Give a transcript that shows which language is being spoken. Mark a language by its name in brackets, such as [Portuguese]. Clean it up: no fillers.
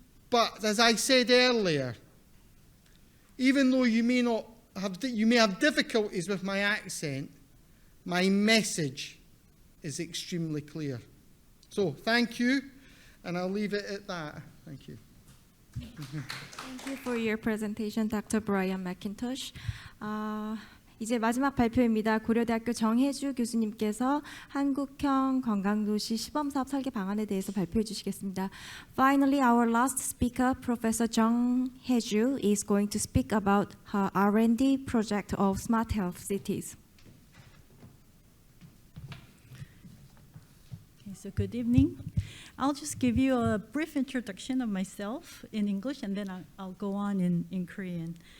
[English] But as I said earlier, even though you may have difficulties with my accent, my message is extremely clear. So thank you, and I'll leave it at that. Thank you. Thank you for your presentation, Dr. Brian McIntosh. [Korean] 이제 마지막 발표입니다. 고려대학교 정혜주 교수님께서 한국형 건강도시 시범사업 설계 방안에 대해서 발표해 주시겠습니다. [English] Finally, our last speaker, Professor Jung Hae-ju, is going to speak about her R&D project of smart health cities. Okay, so good evening. I'll just give you a brief introduction of myself in English, and then I'll go on in Korean.